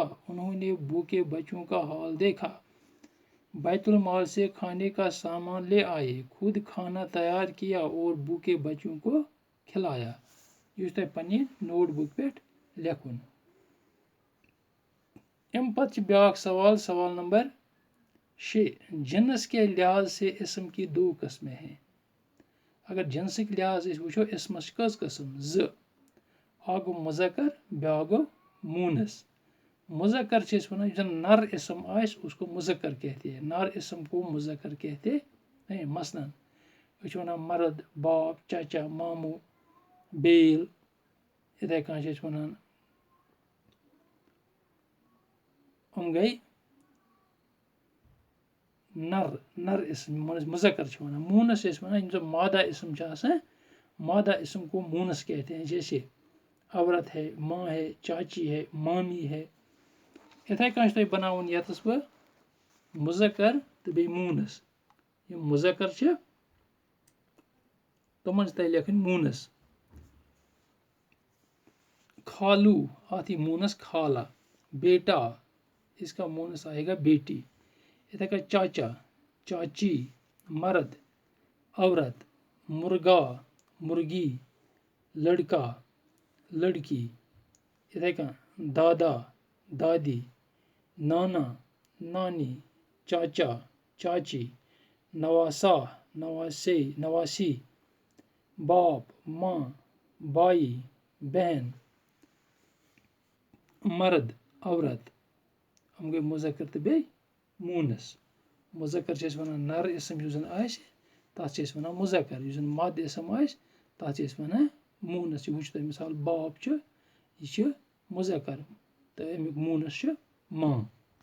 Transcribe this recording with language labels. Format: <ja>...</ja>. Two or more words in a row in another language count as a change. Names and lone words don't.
<ur>انہوں نے بھوکے بچوں کا حال دیکھا، بیت المال سے کھانے کا سامان لے آئے، خود کھانا تیار کیا اور بھوکے بچوں کو کھلایا.</ur> <ks>یہ تھی پننہِ نوٹ بک پہ لکھن. ام پتہ بیاکھ سوال، سوال نمبر 6.</ks> <ur>جنس کے لحاظ سے اسم کی 2 قسمیں ہیں.</ur> <ks>اگر جنسک لحاظ وچھو اسمس کٔژ قسم؟ 2. اکھ گوٚو مذکر، بیاکھ گوٚو مونس. مذکر چھِ أسۍ وَنان یُس زن نر اسم آسہِ</ks> <ur>اس کو مذکر کہتے ہیں. نر اسم کو مذکر کہتے ہیں. مثلاً</ur> <ks>أسۍ چھِ وَنان</ks> <ur>مرد، باپ، چچا، ماموں، بیل.</ur> <ks>یِتھے کٔنۍ چھِ أسۍ وَنان یِم گٔے نر اسم مذکر چھِ وَنان. مونس چھِ أسۍ وَنان یِم زن مادہ اسم چھِ آسان،</ks> <ur>مادہ اسم کو مونس کہتے ہیں. جیسے عورت ہے، ماں ہے، چاچی ہے، مامی ہے.</ur> <ks>یِتھے کٔنۍ چھُ تۄہہِ بناوُن ییٚتس بہٕ مذکر تہٕ بیٚیہِ مونس. یِم مذکر چھِ تِمن چھِ تۄہہِ لیکھٕنۍ مونس. خالو آتی مونس خالہ.</ks> <ur>بیٹا اس کا مونس آئے گا بیٹی.</ur> <ks>یِتھے کٔنۍ چاچا، چاچی. مرد، عورت.</ks> <ur>مرغا، مرغی. لڑکا، لڑکی.</ur> <ks>یِتھے کٔنۍ دادا، دادی.</ks> <ur>نانا، نانی. چاچا، چاچی. نواسا، نواسی، نواسی. باپ، ماں، بائی، بہن. مرد، عورت.</ur> <ks>یِم گٔے مذکر تہٕ بیٚیہِ مونس. مذکر چھِ أسۍ وَنان نر اسم یُس زن آسہِ تتھ چھِ أسۍ وَنان مذکر. یُس زن مد اسم آسہِ تتھ چھِ أسۍ وَنان مونس. یہِ وٕچھو تُہۍ مثال باپ چھُ، یہِ چھُ مذکر تہٕ امیُک مونس چھُ ماں.</ks>